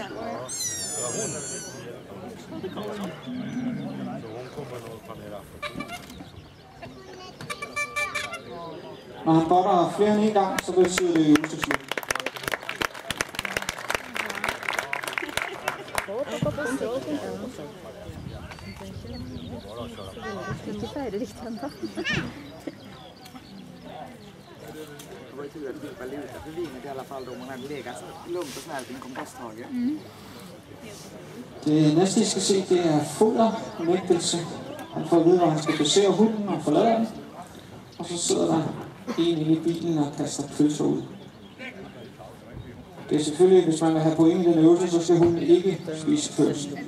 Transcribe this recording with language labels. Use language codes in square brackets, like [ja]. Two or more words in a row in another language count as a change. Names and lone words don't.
[da] Når han botter flere end en gang, så betyder det øvelse slut. [sv] Inte färdigt ändå. Det var ju tur att vi var luta för vinet i alla fall då man hade legat lugnt och snällt i en komposthage. [da] Det næste, I skal se, det er fodernægtelse. Han får at vide, hvor han skal placere hunden og forlade den. Og så sidder der en inde i bilen og kaster pølser ud. Det er selvfølgelig, hvis man vil have point i den øvelse, så skal hunden ikke spise først.